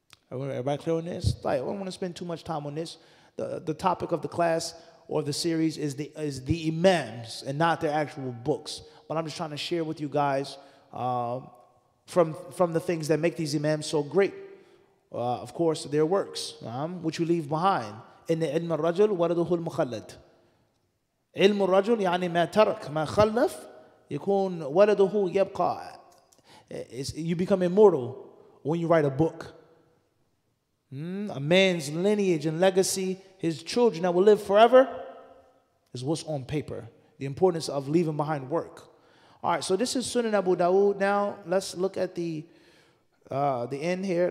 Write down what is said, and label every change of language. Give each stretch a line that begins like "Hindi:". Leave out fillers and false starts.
English: Everybody clear on this? I don't want to spend too much time on this. The topic of the class or the series is the Imams and not their actual books. But I'm just trying to share with you guys from the things that make these Imams so great. Of course, their works, which we leave behind.
Arabic: إن علم الرجل ولده المخلد. علم الرجل يعني ما ترك ما خلف يكون ولده يبقى.
English: You become immortal when you write a book. A man's lineage and legacy, his children that will live forever, is what's on paper. The importance of leaving behind work. All right, so this is Sunan Abu Dawud. Now let's look at the end here.